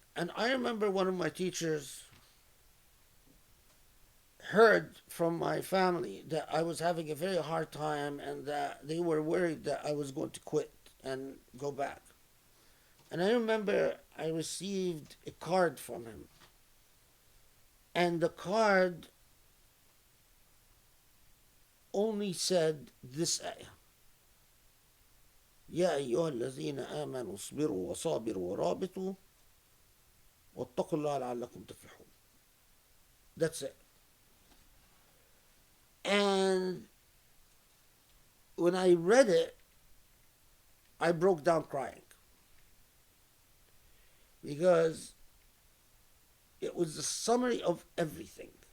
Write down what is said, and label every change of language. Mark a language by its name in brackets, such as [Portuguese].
[English] And I remember one of my teachers heard from my family that I was having a very hard time and that they were worried that I was going to quit and go back. And I remember I received a card from him. And the card only said this ayah: [Arabic] يا أيها الذين آمنوا اصبروا وصابروا ورابطوا واتقوا الله لعلكم تفلحون. [English] That's it. And when I read it, I broke down crying. because it was the summary of everything.